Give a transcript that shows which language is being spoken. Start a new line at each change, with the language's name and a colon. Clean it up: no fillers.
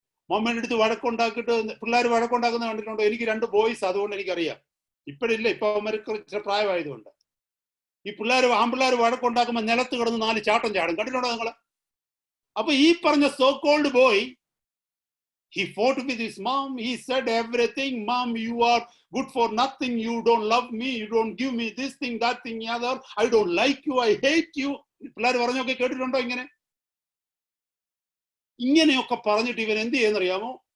Malayalam: മമ്മിയുടെ അടുത്ത് വഴക്കുണ്ടാക്കിയിട്ട് പിള്ളേർ വഴക്കുണ്ടാക്കുന്ന കണ്ടിട്ടുണ്ടോ? എനിക്ക് 2 ബോയ്സ്, അതുകൊണ്ട് എനിക്കറിയാം. ഇപ്പോഴില്ല, ഇപ്പൊ അവർക്ക് ഇച്ചിരി പ്രായമായതുകൊണ്ട്. ഈ ആൺപിള്ളേർ വഴക്കുണ്ടാക്കുമ്പോൾ നിലത്ത് കിടന്ന് 4 ചാട്ടം ചാടും, കണ്ടിട്ടുണ്ടോ നിങ്ങൾ? അപ്പൊ ഈ പറഞ്ഞ
English: So called boy He fought with his mom. He said everything. Mom, you are good for nothing. You don't love me. You don't give me this thing, that thing, the other. I don't like you. I hate you.
Malayalam: പിള്ളേർ പറഞ്ഞൊക്കെ കേട്ടിട്ടുണ്ടോ ഇങ്ങനെ? ഇങ്ങനെയൊക്കെ പറഞ്ഞിട്ട് ഇവൻ എന്ത് ചെയ്യുന്നറിയാമോ?